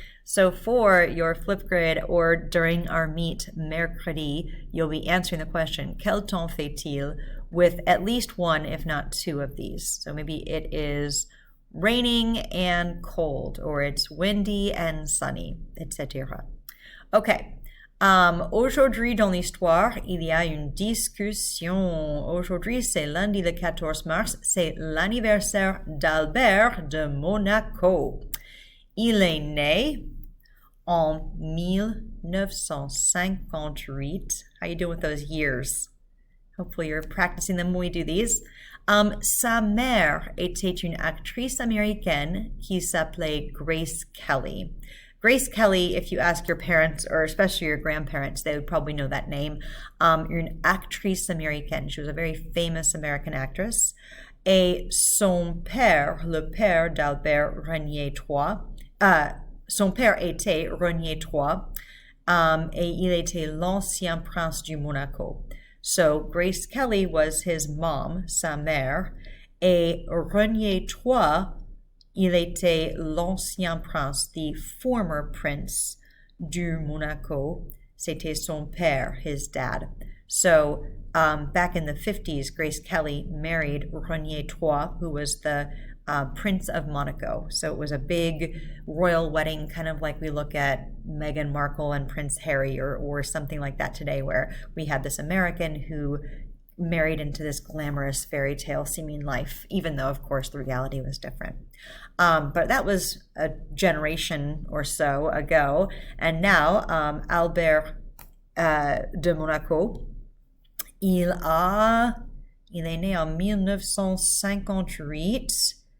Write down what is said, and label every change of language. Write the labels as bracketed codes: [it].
[en] So for your Flipgrid or during our meet mercredi, you'll be answering the question, [fr] quel temps fait-il? [en] With at least one, if not two of these. So maybe it is raining and cold, or it's windy and sunny, etc. Okay. [fr] Aujourd'hui dans l'histoire, il y a une discussion. Aujourd'hui, c'est lundi le 14 mars, c'est l'anniversaire d'Albert de Monaco. Il est né en 1958. [en] How you doing with those years? Hopefully you're practicing them when we do these. [fr] Sa mère était une actrice américaine qui s'appelait Grace Kelly. [en] Grace Kelly, if you ask your parents, or especially your grandparents, they would probably know that name. [fr] Une actrice américaine. [en] She was a very famous American actress. [fr] Et son père, le père d'Albert Renier III, son père était Renier III, et il était l'ancien prince du Monaco. [en] So Grace Kelly was his mom, [fr] sa mère, et Renier III, il était l'ancien prince, [en] the former prince [fr] du Monaco. C'était son père, [en] his dad. So back in the 50s, Grace Kelly married Renier III, who was the Prince of Monaco. So it was a big royal wedding, kind of like we look at Meghan Markle and Prince Harry or something like that today, where we had this American who married into this glamorous fairy tale seeming life, even though, of course, the reality was different. But that was a generation or so ago. [fr] And now, Albert de Monaco, il est né en 1958.